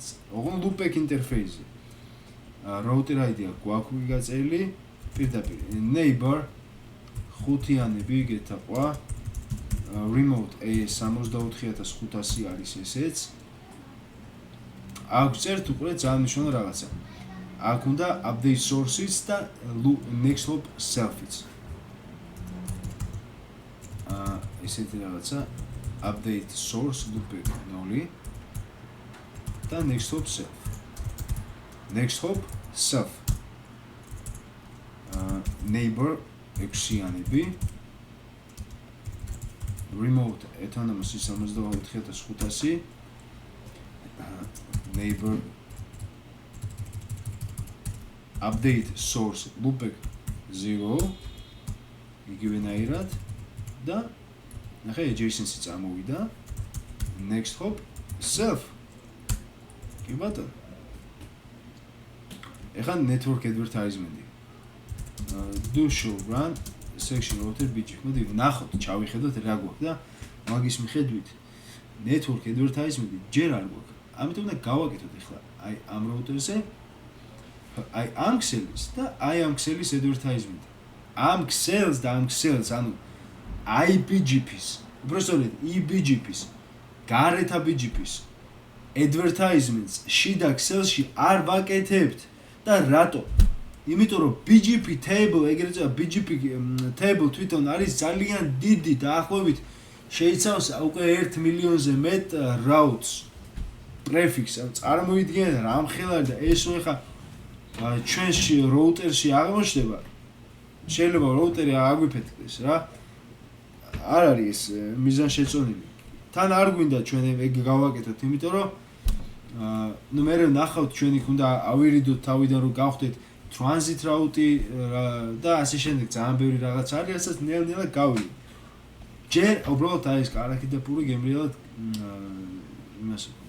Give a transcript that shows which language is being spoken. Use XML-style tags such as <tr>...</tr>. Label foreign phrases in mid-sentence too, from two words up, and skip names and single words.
<ka>ოღონდ</ka> <en>loopback interface-</en> <ka>ზე.</ka> <en>router ID</en> <ka>გვაქვს გაწერილი პირდაპირ neighbor 5-იანები გეთაყვა</ka> <en>remote AS</en> <ka>64500 არის ესეც. აქ წერთ უკვე ძალიან მნიშვნელოვანი რაღაცა. აქ უნდა</ka> <en>update sources</en> <ka>და</ka> <en>nextstop self-</en> <ka>იც. ესეთი რაღაცა</ka> <en>update source loopback 0</en> <ka>და</ka> <en>nextstop self. nextstop self. neighbor 6-იანები remote autonomous 64500 neighbor update source loopback 0</en> <ka>იგივენაირად და ნახე JSON-ი წამოვიდა</ka> <en>nextstop self.</en> <ka>კი ბატონო. ეხლა</ka> <en>network advertisement-ი. do show run section router BGP.</en> <ka>მოდი ნახოთ, ჩავიხედოთ რა გვაქვს და მაგის მიხედვით</ka> <en>network advertisement-ი</en> <ka>ჯერ არ გვაქვს. ამიტომ უნდა გავაკეთოთ ეხლა აი ამ router-ზე აი ამ ქსელის და აი ამ ქსელის advertisement. ამ ქსელს და ამ ქსელს, ანუ IBGP-ს, უბრალოდ eBGP-ს, გარეთა BGP-ს advertisements შიდა ქსელში არ ვაკეთებთ და რატო? იმიტომ რომ</ka> <en>BGP table,</en> <ka>ეგრეთ წოდებული</ka> <en>BGP table</en> <ka>თვითონ არის ძალიან დიდი, დაახლოებით შეიცავს უკვე 1 მილიონზე მეტ</ka> <en>routes, prefix,</en> <ka>წარმოიდგინეთ რამხელა და ესო ეხა ჩვენში როუტერში აღმოჩნდება შეიძლება როუტერი აგვიფეთქდეს რა არ არის ეს მიზანშეწონილი თან არ გვინდა ჩვენ ეგ გავაკეთოთ იმიტომ რომ ნუ მე ნახავთ ჩვენ იქ უნდა ავირიდოთ თავიდან რომ გავხდეთ</ka> <en>transit route</en> <ka>და ასე შემდეგ ძალიან ბევრი რაღაც არის რასაც ნელ-ნელა გავიდეთ ჯერ უბრალოდ აი ეს კარაქი და პური გემრიელად იმას</ka>